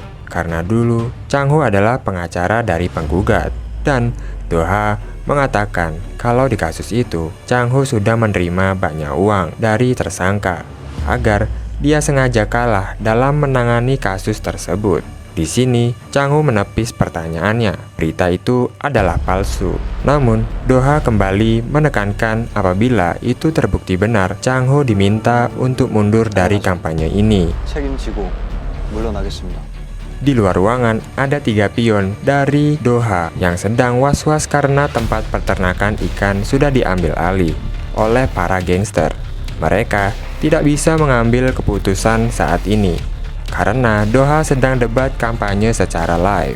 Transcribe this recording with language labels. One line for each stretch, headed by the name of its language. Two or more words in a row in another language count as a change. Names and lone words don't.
Indonesian: Karena dulu Chang-ho adalah pengacara dari penggugat, dan Do-ha mengatakan kalau di kasus itu Chang-ho sudah menerima banyak uang dari tersangka agar dia sengaja kalah dalam menangani kasus tersebut. Di sini, Chang-ho menepis pertanyaannya. Berita itu adalah palsu. Namun, Do-ha kembali menekankan apabila itu terbukti benar, Chang-ho diminta untuk mundur dari kampanye ini.
Korean: 책임지고 물러나겠습니다.
Indonesian: Di luar ruangan, ada 3 pion dari Do-ha yang sedang was-was karena tempat peternakan ikan sudah diambil alih oleh para gangster. Mereka tidak bisa mengambil keputusan saat ini karena Do-ha sedang debat kampanye secara live.